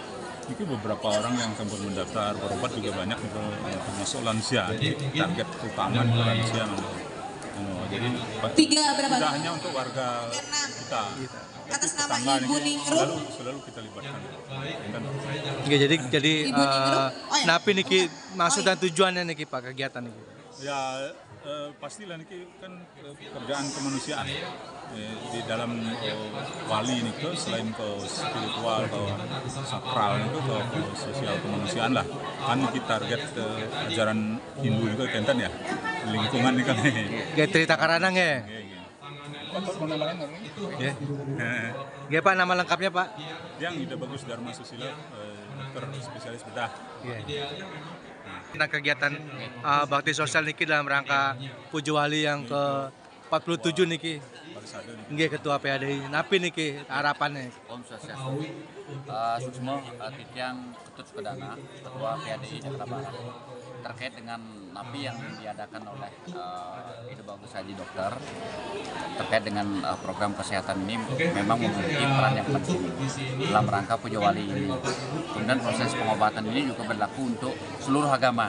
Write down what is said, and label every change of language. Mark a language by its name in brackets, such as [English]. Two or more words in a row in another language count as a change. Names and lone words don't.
[Indonesian] Ini beberapa orang yang sempat mendaftar berobat juga banyak itu termasuk lansia. Target utama itu lansia. Jadi tidak hanya untuk warga kita. Atas nama Ibu Ningrum selalu kita libatkan. Ya, jadi [Balinese] napi niki [Indonesian] maksud dan tujuannya niki Pak kegiatan ini. Ya pastilah niki kan pekerjaan kemanusiaan di dalam wali niki selain ke spiritual ke sakral itu ke sosial kemanusiaan lah. Kan kita target ajaran Hindu itu tenten ya lingkungan ini kan. Kayak cerita Karanang ya. Ya Pak, nama lengkapnya Pak? Yang Ida Bagus Dharma Susila, dokter spesialis bedah. Nah, kegiatan bakti sosial niki dalam rangka Pujo Wali yang ke-47 niki. Nggih Ketua PADI. [Balinese] Napi niki [Indonesian] harapannya. [Balinese] Om Swastiastu. Suksmo Titiang [Indonesian] Ketut Pedana, Ketua PADI Jakarta Barat. Terkait dengan napi yang diadakan oleh Ida Bagus Haji Dokter terkait dengan program kesehatan ini memang memiliki peran yang penting dalam rangka Pujo Wali ini. Kemudian proses pengobatan ini juga berlaku untuk seluruh agama.